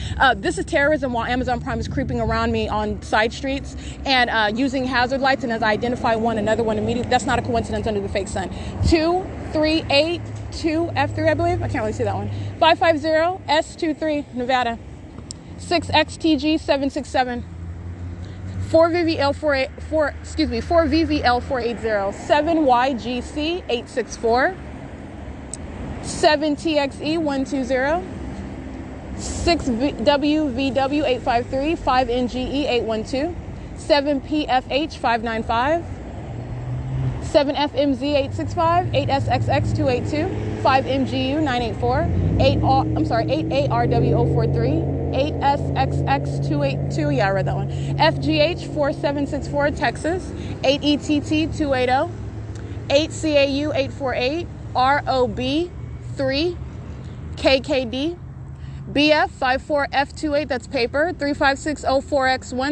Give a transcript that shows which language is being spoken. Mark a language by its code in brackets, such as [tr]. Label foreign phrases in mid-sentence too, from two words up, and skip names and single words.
[en] This is terrorism while Amazon Prime is creeping around me on side streets and using hazard lights. And as I identify one, another one immediately. That's not a coincidence under the fake sun. 2382F3, I believe. I can't really see that one. 550S23, Nevada. 6XTG767. 4VVL480, 7YGC864, 7TXE120, 6WVW853, 5NGE812, 7PFH595, 7FMZ865, 8SXX282, 5MGU984, 8ARW043, 8SXX282, yeah, I read that one. FGH4764, Texas. 8ETT280. 8CAU848. ROB3. KKD. BF54F28, that's paper. 35604X1.